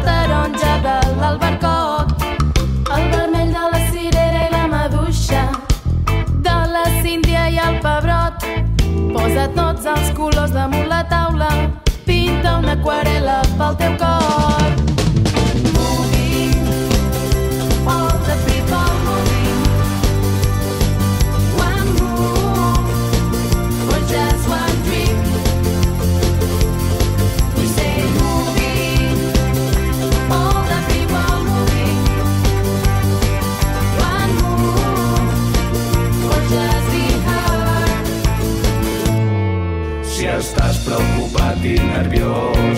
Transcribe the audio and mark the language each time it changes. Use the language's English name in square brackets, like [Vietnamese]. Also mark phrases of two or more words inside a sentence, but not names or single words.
[Catalan] taronja de l'albercoc, el vermell de la cirera i la maduixa, de la síndria i el pebrot. Posa tots els colors damunt la taula, pinta una aquarel·la pel teu cor. [English] Moving, all the people moving, one move, or just one dream. [Catalan] Si estàs preocupat i nerviós,